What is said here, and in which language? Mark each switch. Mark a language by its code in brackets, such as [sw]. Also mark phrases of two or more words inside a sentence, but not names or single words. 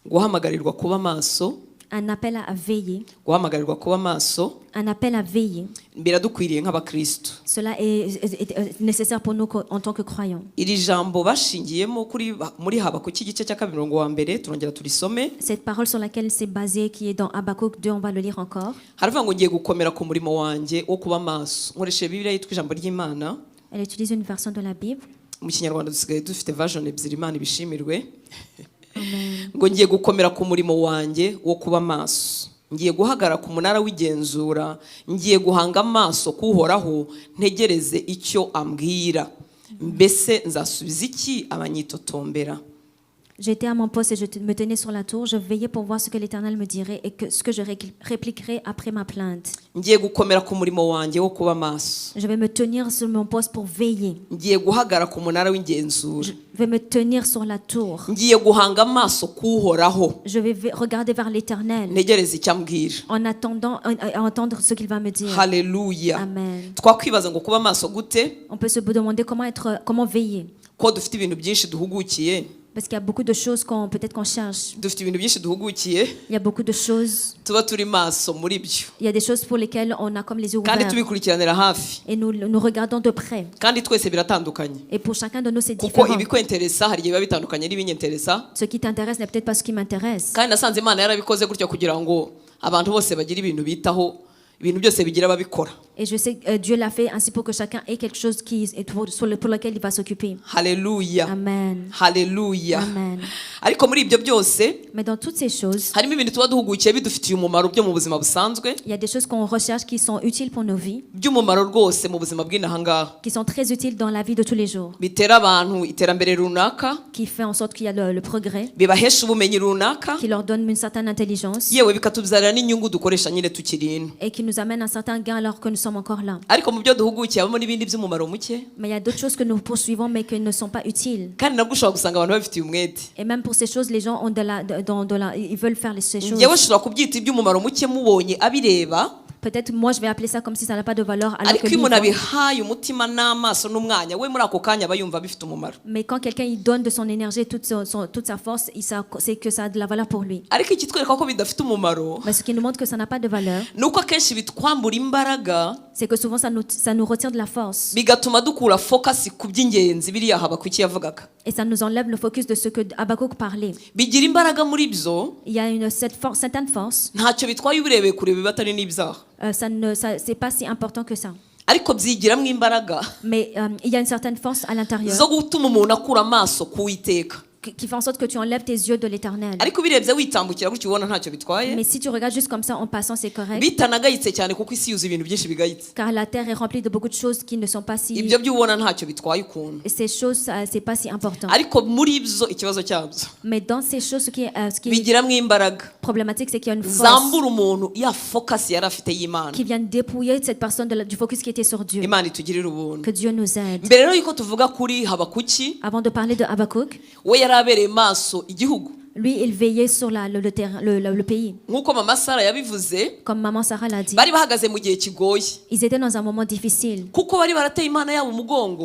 [rw] guhamagarirwa kuba maso, [fr] un appel à veiller, [rw] guhamagarirwa kuba maso [fr] un appel à veiller. [rw] biradukwiriye nk'abakristo. [fr] Cela est nécessaire pour nous en tant que croyants. [rw] Iri jambo bashingiyemo muri Habakuki igice cya 2 turongera turisome. [fr] Cette parole sur laquelle c'est basé, qui est dans Habakkuk 2, on va le lire encore. [rw] Haravuga ngo ngiye gukomera ku murimo wanjye wo kuba maso. Nkoresheje Bibiliya yitwa ijambo ry'Imana. [fr] Elle utilise une version de la Bible. [rw] Mu Kinyarwanda dusigaye dufite version ebyiri, Imana ibishimirwe. Amen. Ngo ngiye gukomera ku murimo wanjye wo kuba maso, ngiye guhagarara ku munara w'igenzura, ngiye guhanga amaso kuhoraho, ntegereze icyo ambwira, mbese nzasubiza iki abanyitotombera. [fr] J'étais à mon poste et je me tenais sur la tour. Je veillais pour voir ce que l'Éternel me dirait et ce que je répliquerai après ma plainte. [rw] Ngiye gukomera ku murimo wanjye wo kuba maso, [fr] Je vais me tenir sur mon poste pour veiller. [rw] ngiye guhagarara ku munara w'igenzura, [fr] Je vais me tenir sur la tour. [rw] ngiye guhanga amaso kuhoraho, [fr] Je vais regarder vers l'Éternel [rw] ntegereze icyo ambwira. [fr] en attendant à entendre ce qu'il va me dire. [rw] Haleluya. Amen. Twakwibaza ngo kuba maso gute, [fr] On peut se demander comment veiller. [rw] ko dufite ibintu byinshi duhugukiye, [fr] Parce qu'il y a beaucoup de choses peut-être qu'on cherche. [rw] dufite ibintu byinshi duhugukiye, [fr] Il y a beaucoup de choses. [rw] tuba turi maso muri byo, [fr] Il y a des choses pour lesquelles on a comme les yeux [rw] kandi [fr] ouverts. [rw] tubikurikiranira hafi, [fr] Et nous regardons de près. [rw] kandi twese biratandukanye, [fr] Et pour chacun de nous, c'est [rw] kuko [fr] différent. [rw] ibikwenteresa hari igihe biba bitandukanye n'ibinyenteresa. [fr] Ce qui t'intéresse n'est peut-être pas ce qui m'intéresse. [rw] Kandi nasanze Imana yarabikoze gutyo kugira ngo abantu bose bagire ibintu bitaho, ibintu byose bigira ababikora. [fr] Et je sais que Dieu l'a fait ainsi pour que chacun ait quelque chose pour lequel il va s'occuper. [rw] Haleluya. Amen. Haleluya. Amen. Ariko muri ibyo byose [fr] Mais dans toutes ces choses, [rw] harimo ibintu tuba duhugukiye bidufitiye umumaro byo mu buzima busanzwe, [fr] il y a des choses qu'on recherche qui sont utiles pour nos vies, [rw] by'umumaro rwose mu buzima bw'inahangaha, [fr] qui sont très utiles dans la vie de tous les jours, [rw] bitera abantu iterambere runaka, [fr] qui fait en sorte qu'il y a le progrès, [rw] bibahesha ubumenyi runaka, [fr] qui leur donne une certaine intelligence [rw] yewe bikatubyarira n'inyungu dukoresha nyine tukiri ino. [fr] et qui nous amène un certain gain alors que nous sommes encore là. [rw] Ariko mu byo duhugukiye habamo n'ibindi by'umumaro muke, [fr] Mais il y a d'autres choses que nous poursuivons mais qui ne sont pas utiles. [rw] kandi nabwo ushobora gusanga abantu babifitiye umwete. [fr] Et même pour ces choses, les gens ont ils veulent faire ces choses. [rw] Njyewe ushobora kubyita iby'umumaro muke mubonye abireba, [fr] Peut-être moi je vais appeler ça comme si ça n'a pas de valeur alors [rw] ariko [fr] que [rw] iyo [fr] lui, [rw] umuntu [fr] il voit. [rw] abihaye umutima n'amaso n'umwanya, we muri ako kanya aba yumva bifite umumaro. [fr] Mais quand quelqu'un il donne de son énergie, toute sa force, c'est que ça a de la valeur pour lui. [rw] Ariko ikitwereka ko bidafite umumaro [fr] Mais ce qui nous montre que ça n'a pas de valeur, [rw] ni uko akenshi bitwambura imbaraga, [fr] c'est que souvent ça nous retire de la force. [rw] bigatuma dukura focus ku by'ingenzi biriya Habakuki yavugaga. [fr] Et ça nous enlève le focus de ce que Habakkuk parlait. [rw] Bigira imbaraga muri byo, [fr] Il y a certaine force. [rw] ntacyo bitwaye ubirebeye kure biba atari n'ibyaha, [fr] C'est pas si important que ça. [rw] ariko byigiramo imbaraga [fr] Mais il y a une certaine force à l'intérieur [rw] zo gutuma umuntu akura amaso ku Uwiteka. [fr] qui fait en sorte que tu enlèves tes yeux de l'Éternel. [rw] Ariko ubirebye witambukira gutyo ubona ntacyo bitwaye, [fr] Mais si tu regardes juste comme ça en passant, c'est correct. [rw] bitanagayitse cyane kuko isi yuzuye ibintu byinshi bigayitse. [fr] Car la terre est remplie de beaucoup de choses qui ne sont pas si... [rw] Ibyo byo ubona ntacyo bitwaye ukuntu, [fr] Et ces choses, c'est pas si important. [rw] ariko muri byo ikibazo cyabyo [fr] Mais dans ces choses, ce qui est [rw] bigiramo imbaraga [fr] problématique, c'est qu'il y a une force [rw] zambura umuntu ya focus yari afite y'Imana. [fr] qui vient dépouiller cette personne du focus qui était sur Dieu. [rw] Imana itugirira ubuntu. [fr] Que Dieu nous aide. [rw] Mbere rero yuko tuvuga kuri Habakuki, [fr] Avant de parler de Habakkuk, [rw] we yari abereye maso igihugu, [fr] lui, il veillait sur le terrain, le pays. [rw] nk'uko mama Sara yabivuze. [fr] Comme maman Sarah l'a dit, [rw] Bari bahagaze mu gihe kigoye [fr] ils étaient dans un moment difficile [rw] kuko bari barateye Imana yabo umugongo,